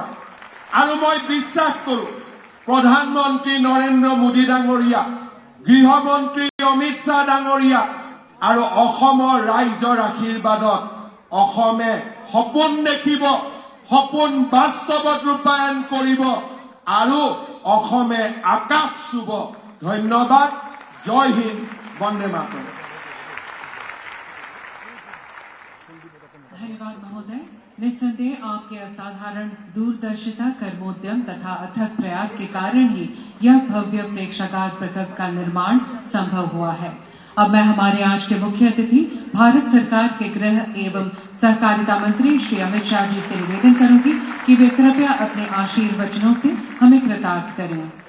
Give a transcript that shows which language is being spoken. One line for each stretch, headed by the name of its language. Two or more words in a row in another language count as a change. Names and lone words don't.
Assamese: আৰু মই বিশ্বাস কৰো প্ৰধানমন্ত্ৰী নৰেন্দ্ৰ মোদী ডাঙৰীয়া, গৃহমন্ত্ৰী অমিত শ্বাহ ডাঙৰীয়া আৰু অসমৰ ৰাইজৰ আশীৰ্বাদত অসমে সপোন দেখিব, সপোন বাস্তৱত ৰূপায়ণ কৰিব আৰু অসমে আকাশ চুব। ধন্যবাদ। জয় হিন্দ, বন্দে মাতৰম।
Hindi: धन्यवाद महोदय। निस्संदेह आपके असाधारण दूरदर्शिता, कर्मोद्यम तथा अथक प्रयास के कारण ही यह भव्य प्रेक्षागार प्रकल्प का निर्माण संभव हुआ है। अब मैं हमारे आज के मुख्य अतिथि भारत सरकार के गृह एवं सहकारिता मंत्री श्री अमित शाह जी से निवेदन करूंगी कि वे कृपया अपने आशीर्वचनों से हमें कृतार्थ करें।